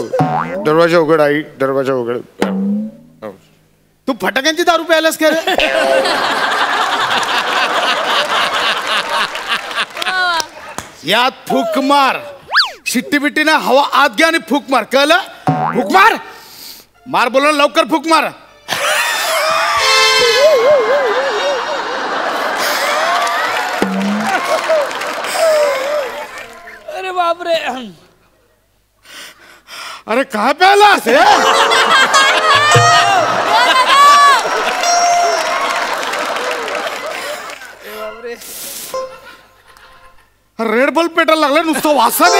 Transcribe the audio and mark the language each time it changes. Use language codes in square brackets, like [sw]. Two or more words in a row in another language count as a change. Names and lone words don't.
[mr] दरवाजा उघड आई. दरवाजा उघड. तू फटाक्यांची दारू प्यायलास का रे? यात फूक मार. शिट्टी बिट्टी ना हवा आत घ्या आणि फूक मार. कळलं? फूक मार. मार बोल लवकर फूक मार. अरे बापरे. अरे काय प्यायलास? रेड बल्ब पेटायला लागला नुसतं वासाने.